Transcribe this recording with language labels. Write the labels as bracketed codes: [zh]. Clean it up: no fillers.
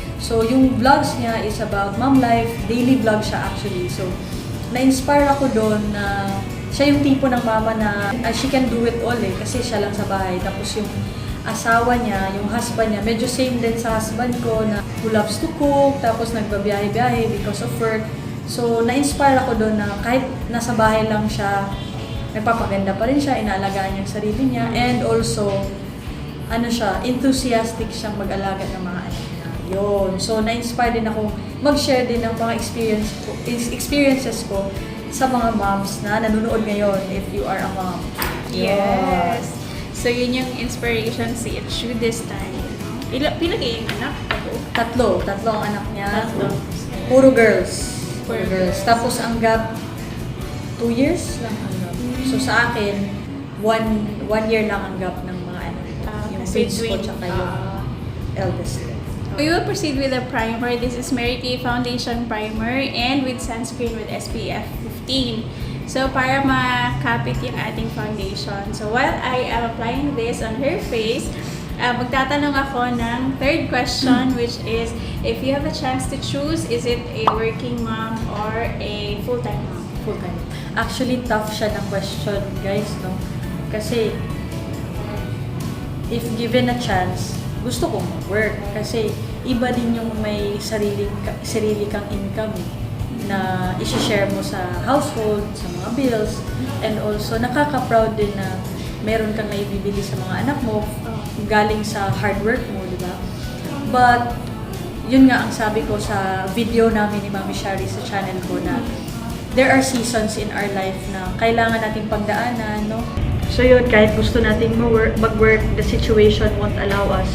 [tl] So, yung vlogs niya is about mom life, daily vlog siya actually. So, na-inspire ako doon na siya yung tipo ng mama na [en] she can do it all [tl] eh, kasi siya lang sa bahay. Tapos yung asawa niya, yung husband niya, medyo same din sa husband ko na [en] who loves to cook, [tl] tapos nagbabiyahe-biyahe because of work. So, na-inspire ako doon na kahit nasa bahay lang siya, nagpapaganda pa rin siya, inaalagaan niya yung sarili niya, and also, enthusiastic siyang mag-alaga ng mga anak niya. Yun. So, na-inspire din ako mag-share din ng mga experiences ko sa mga moms na nanonood ngayon [en] if you are a mom. [tl] Yes. So, yun yung inspiration si Itchu this time. [ceb] Pila kayong anak? [tl] Tatlo ang anak niya. Tatlo. Puro girls. Tapos ang gap, 2 years lang ang gap. So sa akin, one year lang ang gap ng mga anak. Yung kids ko tsaka yung eldest. [en] We will proceed with the primer. This is Mary Kay Foundation Primer and with sunscreen with SPF 15. So, [tl] para makapit yung ating foundation. [en] So, while I am applying this on her face, [tl] magtatanong ako ng third question, [en] which is, if you have a chance to choose, is it a working mom or a full-time mom? Full-time. Actually, tough siya na question, guys, no? Kasi, if given a chance, [tl] gusto kong mag-work. Kasi, iba din yung may sarili kang income na isi-share mo sa household, sa mga bills, [en] and also [tl] nakaka-proud din na meron kang naibibili sa mga anak mo galing sa hard work mo, di ba? But, yun nga ang sabi ko sa video namin ni Mami Shari sa channel ko na [en] there are seasons in our life [tl] na kailangan nating pagdaanan, no? [en] So yun, [tl] kahit gusto nating mag-work, [en] the situation won't allow us.